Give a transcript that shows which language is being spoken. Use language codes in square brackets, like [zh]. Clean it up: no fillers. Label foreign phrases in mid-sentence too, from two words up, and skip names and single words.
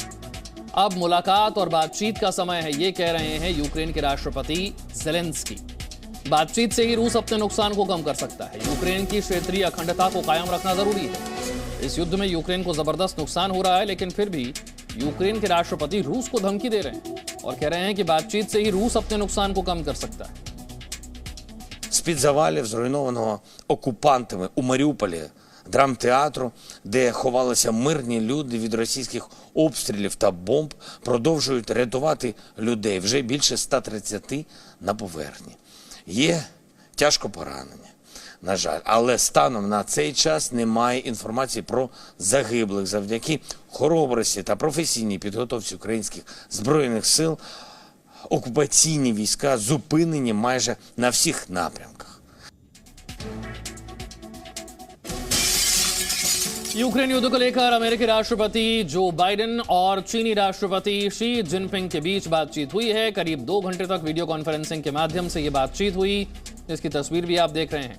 [hi] अब मुलाकात और बातचीत का समय है, ये कह रहे हैं यूक्रेन के राष्ट्रपति ज़ेलेंस्की। बातचीत से ही रूस अपने नुकसान को कम कर सकता है। यूक्रेन की क्षेत्रीय अखंडता को कायम रखना जरूरी है। इस युद्ध में यूक्रेन को जबरदस्त नुकसान हो रहा है, लेकिन फिर भी यूक्रेन के राष्ट्रपति रूस को धमकी दे रहे हैं और कह रहे हैं कि बातचीत से ही रूस अपने नुकसान को कम कर सकता है। [uk] З-під завалів, зруйнованого окупантами у Маріуполі драмтеатру, де ховалися мирні люди від російських обстрілів та бомб, продовжують рятувати людей. Вже більше 130 на поверхні. Є тяжко поранені, на жаль. Але станом на цей час немає інформації про загиблих. Завдяки хоробрості та професійній підготовці українських збройних сил окупаційні війська зупинені майже на всіх напрямках. [hi] यूक्रेन युद्ध को लेकर अमेरिकी राष्ट्रपति जो बाइडेन और चीनी राष्ट्रपति शी जिनपिंग के बीच बातचीत हुई है। करीब 2 घंटे तक [en] video conferencing [hi] के माध्यम से यह बातचीत हुई, जिसकी तस्वीर भी आप देख रहे हैं।